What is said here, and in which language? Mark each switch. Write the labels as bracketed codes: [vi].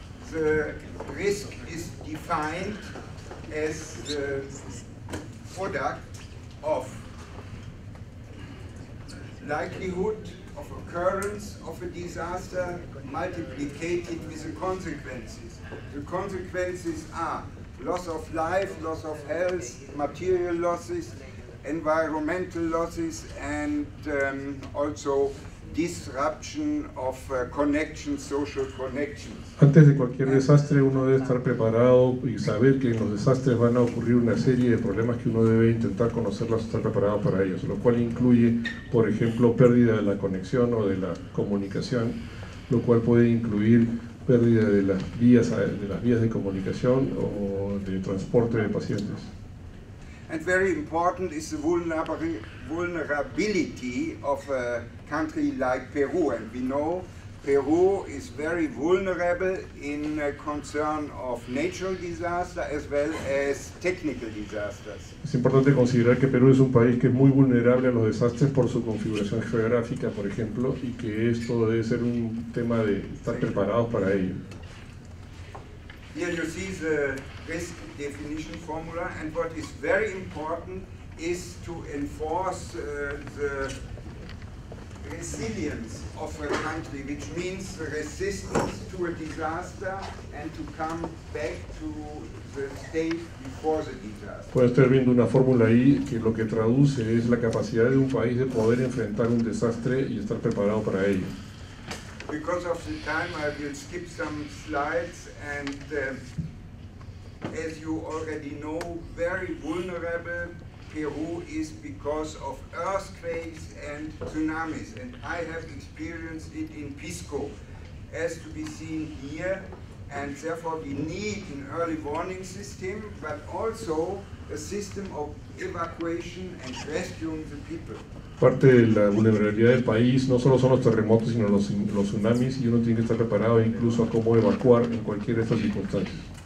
[en] The risk is defined as the product of likelihood of occurrence of a disaster multiplied with the consequences. The consequences are loss of life, loss of health, material losses, environmental losses, and also disruption of connections, social connections. [es] Antes de cualquier desastre uno debe estar preparado y saber que en los desastres van a ocurrir una serie de problemas que uno debe intentar conocerlos y estar preparado para ellos, lo cual incluye, por ejemplo, pérdida de la conexión o de la comunicación, lo cual puede incluir pérdida de las vías de comunicación o de transporte de pacientes. [en] And very important is the vulnerability of a country like Peru. And we know Peru is very vulnerable in concern of natural disaster as well as technical disasters. [es] Es importante considerar que Perú es un país que es muy vulnerable a los desastres por su configuración geográfica, por ejemplo, y que esto debe ser un tema de estar preparados para ello. [en] Here you see the risk definition formula, and what is very important is to enforce the resilience of a country, which means the resistance to a disaster and to come back to the state before the disaster. [es] Pueden estar viendo una fórmula ahí que lo que traduce es la capacidad de un país de poder enfrentar un desastre y estar preparado para ello. [en] Because of the time, I will skip some slides, and as you already know, very vulnerable Peru is because of earthquakes and tsunamis, and I have experienced it in Pisco, as to be seen here, and therefore we need an early warning system, but also a system of evacuation and rescuing the people. [es] Parte de la vulnerabilidad del país no solo son los terremotos, sino los tsunamis, y uno tiene que estar preparado incluso a cómo evacuar en cualquiera de estas circunstancias.